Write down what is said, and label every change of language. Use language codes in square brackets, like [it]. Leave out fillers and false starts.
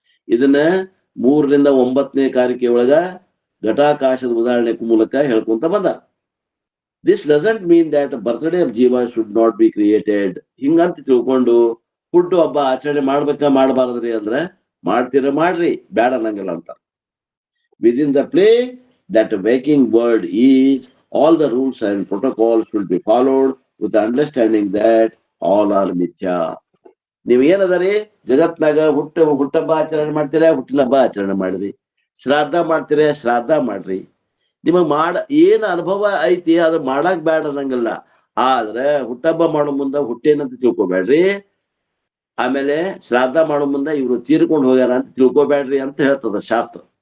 [kn] ಇದನ್ನ 3 ರಿಂದ 9ನೇ ಕಾರಿಕೆ ಒಳಗ ಘಟಾಕಾಶದ ಉದಾಹರಣೆ ಮೂಲಕ ಹೇಳ್ಕೊಂತ ಬಂದ. [en] This doesn't mean that birthday of ಜೀವ should not be created. [kn] ಹಿಂಗಂತ ತಿಳ್ಕೊಂಡು ಹುಟ್ಟು ಹಬ್ಬ ಆಚರಣೆ ಮಾಡಬಾರದ್ರಿ ಅಂದ್ರೆ ಮಾಡ್ರಿ, ಬೇಡ ಅನ್ನಂಗಿಲ್ಲ ಅಂತ. [en] Within the play, that waking world is, all the rules and protocols should be followed with the understanding that all are mithya. [kn] ನೀವು ಏನದರಿ ಜಗತ್ನಾಗ ಹುಟ್ಟಬ್ಬ ಆಚರಣೆ ಮಾಡ್ತೀರಾ, ಹುಟ್ಟಿನ ಹಬ್ಬ ಆಚರಣೆ ಮಾಡ್ರಿ. ಶ್ರಾದ್ದ ಮಾಡ್ತೀರಾ, ಶ್ರಾದ್ದ ಮಾಡ್ರಿ. ನಿಮಗ್ ಏನ್ ಅನುಭವ ಐತಿ ಅದು ಮಾಡಕ್ ಬೇಡ ಅನ್ನಂಗಿಲ್ಲ. ಆದ್ರೆ ಹುಟ್ಟಬ್ಬ ಮಾಡೋ ಮುಂದ ಹುಟ್ಟೇನಂತ ತಿಳ್ಕೊಬೇಡ್ರಿ. ಆಮೇಲೆ ಶ್ರಾದ್ದ ಮಾಡೋ ಮುಂದ ಇವ್ರು ತೀರ್ಕೊಂಡು ಹೋಗ್ಯಾರ ಅಂತ ತಿಳ್ಕೊಬೇಡ್ರಿ ಅಂತ ಹೇಳ್ತದ ಶಾಸ್ತ್ರ.